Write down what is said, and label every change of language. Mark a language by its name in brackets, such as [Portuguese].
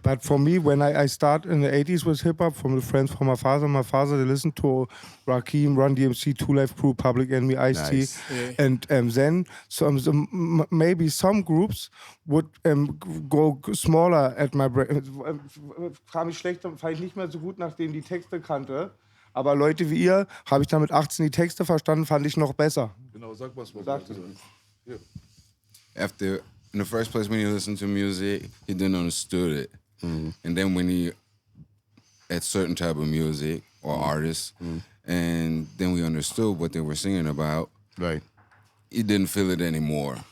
[English] But for me, when I start in the 80s with hip-hop, from the friends from my father, they listened to Rakim, Run DMC, Two Life Crew, Public Enemy, Ice-T. Nice. And then maybe some groups would go smaller at my brain. [German] Kam ich schlechter, fand ich nicht mehr so gut, nachdem die Texte kannte. Aber Leute wie ihr, habe ich dann mit 18 die Texte verstanden, fand ich noch besser. Genau, sag was. [English] After, in the first place, when you listen to music, he didn't understood it. And then when he, at certain type of music or artists, and then we understood what they were singing about, Right. he didn't feel it anymore.